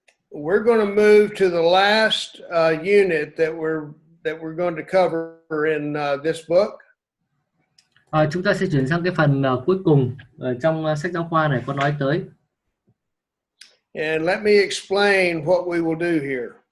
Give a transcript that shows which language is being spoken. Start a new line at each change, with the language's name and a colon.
English: We're going to move to the last unit that we're going to cover in this book.
Vietnamese: Chúng ta sẽ chuyển sang cái phần cuối cùng trong sách giáo khoa này có nói tới.
English: And let me explain what we will do here.